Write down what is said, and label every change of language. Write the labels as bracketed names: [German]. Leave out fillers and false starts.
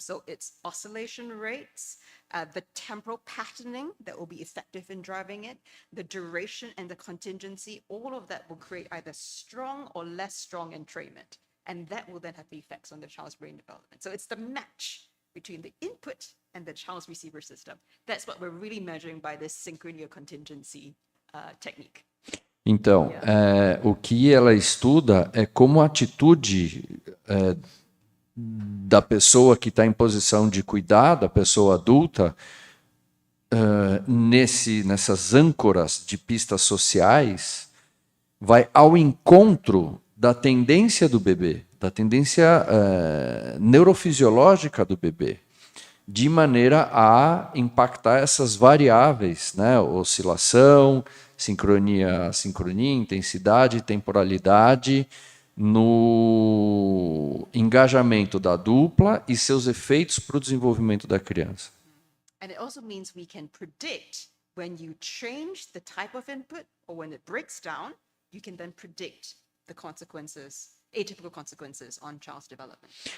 [English] So its oscillation rates, the temporal patterning that will be effective in driving it, the duration and the contingency, all of that will create either strong or less strong entrainment. And that will then have effects on the child's brain development. So it's the match between the input and the child's receiver system. That's what we're really measuring by this synchrony or contingency technique. [Portuguese] Então, o que ela estuda é como a atitude da pessoa que está em posição de cuidar, da pessoa adulta, nessas âncoras de pistas sociais, vai ao encontro da tendência do bebê, da tendência neurofisiológica do bebê, de maneira a impactar essas variáveis, né? Oscilação, sincronia, intensidade, temporalidade, no engajamento da dupla e seus efeitos para o desenvolvimento da criança. [English] And it also means we can predict when you change the type of input or when it breaks down, you can then predict the consequences, atypical consequences on child's development.